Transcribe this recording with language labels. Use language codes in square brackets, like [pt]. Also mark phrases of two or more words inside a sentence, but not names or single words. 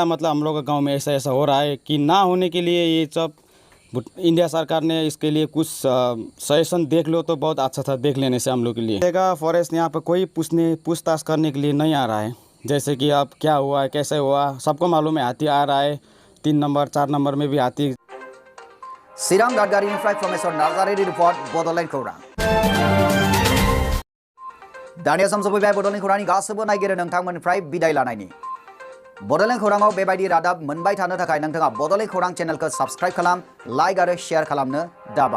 [hi] मतलब हम लोग का गांव में ऐसा ऐसा हो रहा है कि ना होने के लिए ये सब इंडिया सरकार ने इसके लिए कुछ सजेशन देख लो तो बहुत अच्छा था, देख लेने से हम लोग के लिए। देखा फॉरेस्ट यहाँ पर कोई पूछताछ करने के लिए नहीं आ रहा है, जैसे कि अब क्या हुआ है कैसे हुआ, सबको मालूम है हाथी आ रहा है। 3 नंबर 4 नंबर में भी हाथी। [brx] Siram Dadgariनिफ्राय प्रमेश्वर नार्जारिनि रिपर्ट बड'लेण्ड खौरां। दानिया सम सफैबाय बड'लेण्ड खौरांनि गासैबो नायगिरि नोंथांमोननिफ्राय बिदाय लानायनि। बड'लेण्ड खौरांआव बेबायदि रादाब मोनबाय थानो थाखाय नोंथाङा बड'लेण्ड खौरां चेनेलखौ साबस्क्राइब खालाम, लाइक आरो शेयार खालामनो दाबाव।